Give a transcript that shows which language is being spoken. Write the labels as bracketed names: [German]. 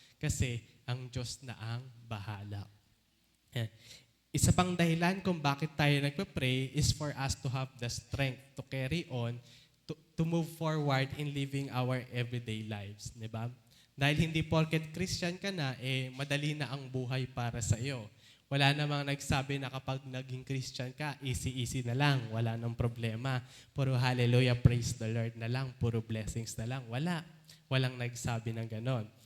[Filipino] Kasi ang Diyos na ang bahala. Isa pang dahilan kung bakit tayo nagpe-pray [English] is for us to have the strength to carry on, to move forward in living our everyday lives. [Filipino] Diba? Dahil hindi porket Christian ka na, madali na ang buhay para sa iyo. Wala namang nagsabi na kapag naging Christian ka, easy-easy na lang, wala nang problema. Puro hallelujah, [English] praise the Lord [Filipino] na lang, puro blessings na lang. Wala. Walang nagsabi ng ganon.